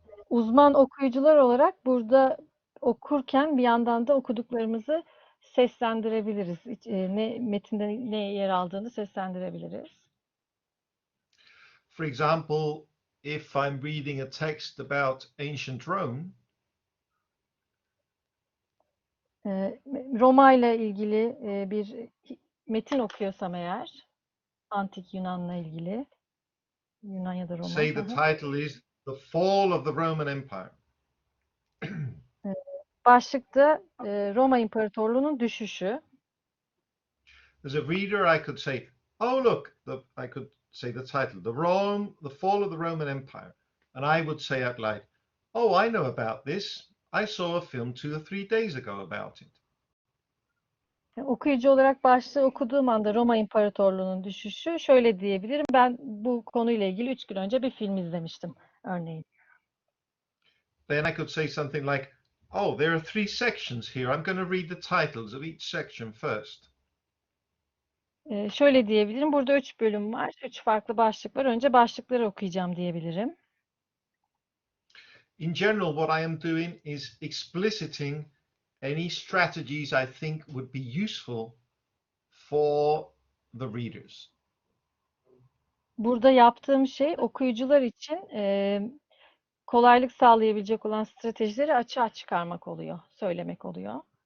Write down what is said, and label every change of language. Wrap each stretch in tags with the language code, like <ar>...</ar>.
<tr>Uzman okuyucular olarak burada okurken bir yandan da okuduklarımızı seslendirebiliriz. Metinde ne yer aldığını seslendirebiliriz.</tr> <en>For example, if I'm reading a text about ancient Rome,</en> <tr>Roma ile ilgili bir metin okuyorsam eğer, antik Yunan'la ilgili, Yunan ya da Roma.</tr> <en>say the title is The Fall of the Roman Empire.</en> <tr>Başlıkta Roma İmparatorluğu'nun düşüşü.</tr> <en>As a reader, I could say, oh look, I could say the title, The Fall of the Roman Empire. And I would say out loud, oh, I know about this. I saw a film 2 or 3 days ago about it.</en> <tr>Okuyucu olarak başlığı okuduğum anda Roma İmparatorluğu'nun düşüşü şöyle diyebilirim. Ben bu konuyla ilgili 3 gün önce bir film izlemiştim örneğin.</tr> <en>Then I could say something like, oh, there are 3 sections here. I'm going to read the titles of each section first.</en> <tr>Şöyle diyebilirim. Burada 3 bölüm var. 3 farklı başlık var. Önce başlıkları okuyacağım diyebilirim.</tr> <en>In general, what I am doing is expliciting any strategies I think would be useful for the readers.</en> <tr>Burada yaptığım şey okuyucular için kolaylık sağlayabilecek olan stratejileri açığa çıkarmak oluyor, söylemek oluyor.</tr>